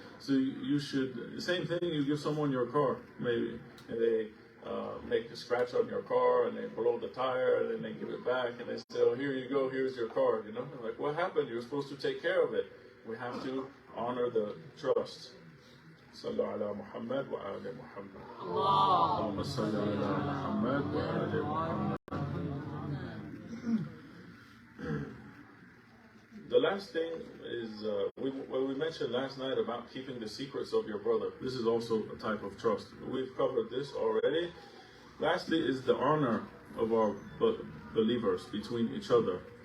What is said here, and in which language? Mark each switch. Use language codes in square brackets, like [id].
[en] So you should, the same thing, you give someone your car, maybe, and they make a scratch on your car and they blow the tire and then they give it back and they say, oh, here you go, here's your car. You know, like, what happened? You were supposed to take care of it. We have to honor the trust. [ar] صلوا على محمد وآل محمد. اللهم صل على محمد وآل محمد. [en] The last thing is what we mentioned last night about keeping the secrets of your brother. This is also a type of trust. We've covered this already. Lastly is the honor of our believers between each other.